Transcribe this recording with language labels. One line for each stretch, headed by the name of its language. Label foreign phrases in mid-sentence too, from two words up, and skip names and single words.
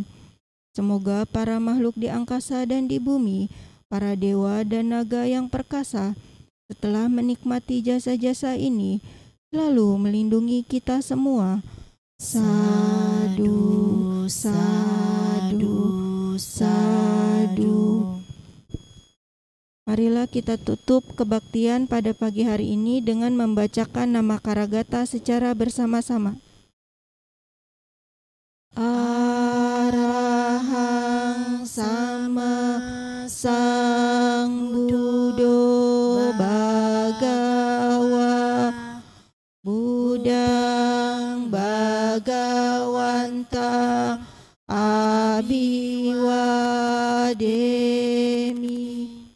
Indonesian: Semoga para makhluk di angkasa dan di bumi, para dewa dan naga yang perkasa, setelah menikmati jasa-jasa ini, selalu melindungi kita semua.
Pali: Sadu, sadu, sadu.
Indonesian: Marilah kita tutup kebaktian pada pagi hari ini dengan membacakan nama Karagata secara bersama-sama.
Pali: Arahang sama Sangbuddho Bhagawa Budang Bhagawantang Abhiwademi.